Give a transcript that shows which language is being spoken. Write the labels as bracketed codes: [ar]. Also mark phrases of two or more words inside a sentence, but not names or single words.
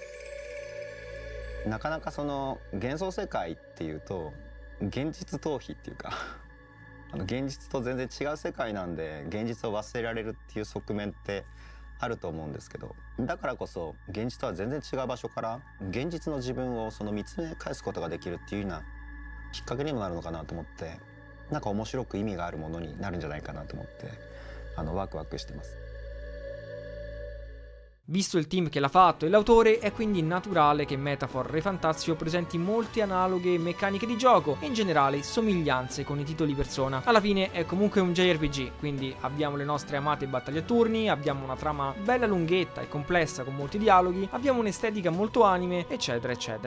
[ja] なかなかその幻想世界っていうと現実逃避っていうか現実と全然違う世界なんで現実を忘れられるっていう側面ってあると思うんですけど、だからこそ現実とは全然違う場所から現実の自分を見つめ返すことができるっていうようなきっかけにもなるのかなと思って、なんか面白く意味があるものになるんじゃないかなと思ってワクワクしてます。 [it] Visto il team che l'ha fatto e l'autore, è quindi naturale che Metaphor Refantasio presenti molte analoghe meccaniche di gioco e in generale somiglianze con i titoli Persona. Alla fine è comunque un JRPG, quindi abbiamo le nostre amate battaglie a turni, abbiamo una trama bella lunghetta e complessa con molti dialoghi, abbiamo un'estetica molto anime, eccetera eccetera.